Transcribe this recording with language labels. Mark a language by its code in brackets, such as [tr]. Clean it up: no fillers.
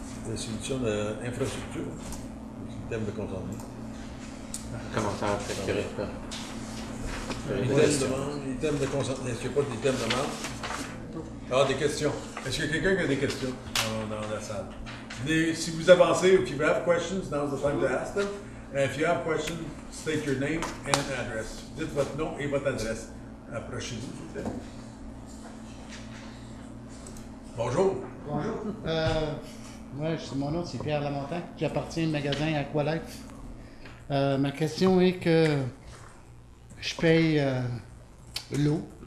[fr] La solution d'infrastructure, le thème de consommation. Commentaire très correct. Les thèmes de consommation. Est-ce qu'il n'y a pas des thèmes de marque? Ah, des questions. Est-ce qu'il y a quelqu'un qui a des questions dans la salle? Si vous avancez, [en] if you have questions, now's the time to ask them. And if you have questions, state your name and address. [fr] Dites votre nom et votre adresse. Approchez-vous, s'il vous plaît. Bonjour. Bonjour. Mon nom, c'est Pierre Lamontagne. J'appartiens au magasin Aqualife. Ma question est que je paye l'eau.